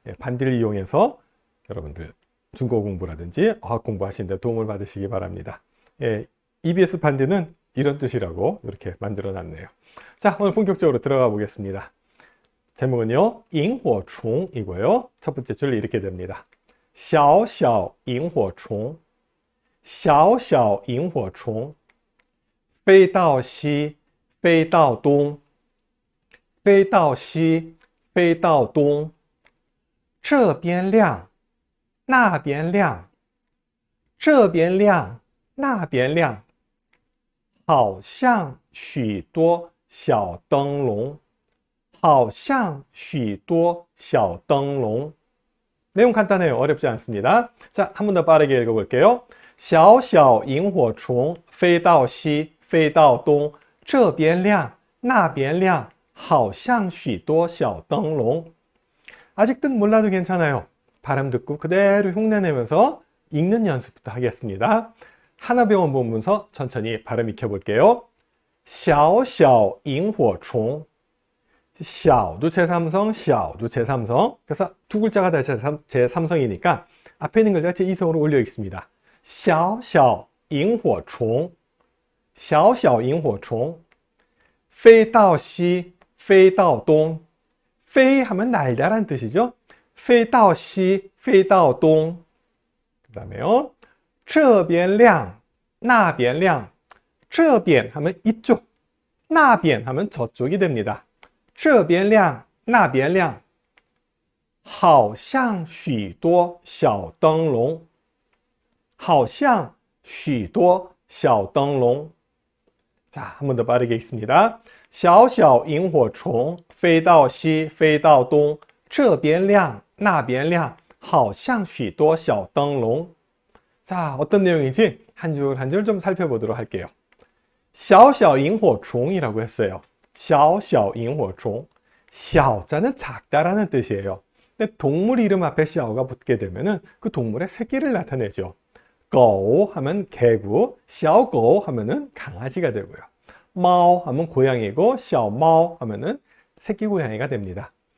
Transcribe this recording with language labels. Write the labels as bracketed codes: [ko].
[ko] 반디를 이용해서 여러분들 중국어 공부라든지 어학 공부하시는 데 도움을 받으시기 바랍니다. EBS 반디는 이런 뜻이라고 이렇게 만들어 놨네요. 자, 오늘 본격적으로 들어가 보겠습니다. 제목은요, 萤火虫이고요. 첫 번째 줄 이렇게 됩니다. [zh] 小小萤火虫小小萤火虫飞到西飞到东飞到西飞到东这边亮那边亮这边亮那边亮好像许多小灯笼好像许多小灯笼 [ko] 내용 간단해요. 어렵지 않습니다. 자, 한 번 더 빠르게 읽어볼게요. [zh] 小小萤火虫飞到西飞到东这边亮那边亮好像许多小灯笼 [ko] 아직 뜻 몰라도 괜찮아요. 발음 듣고 그대로 흉내내면서 읽는 연습부터 하겠습니다. 하나병원 본문서 천천히 발음 익혀볼게요. 小小萤火虫 샤오도 제3성, 샤오도 제3성. 그래서 두 글자가 다 제3성이니까 앞에 있는 글자가 제2성으로 올려 있습니다. [zh] 小小萤火虫小小萤火虫飞到西飞到东飞 [ko] 하면 날다란 뜻이죠. [zh] 飞到西飞到东 [ko] 그 다음에요. [zh] 这边亮那边亮这边하면 [ko] 이쪽 [zh] 那边하면 [ko] 저쪽이 됩니다. [zh] 这边亮那边亮好像许多小灯笼好像许多小灯笼 [ko] 자, 한 번 더 빠르게 읽습니다. [zh] 小小萤火虫飞到西飞到东这边亮那边亮好像许多小灯笼 [ko] 자, 어떤 내용인지 한 줄 한 줄 좀 살펴보도록 할게요. 小小萤火虫이라고 했어요. 小小萤火虫 샤오자는 작다라는 뜻이에요. 근데 동물 이름 앞에 샤오가 붙게 되면은 그 동물의 새끼를 나타내죠. 고 하면 개구, 샤오고 하면은 강아지가 되고요. 마오 하면 고양이고, 샤오마오 하면은 새끼 고양이가 됩니다.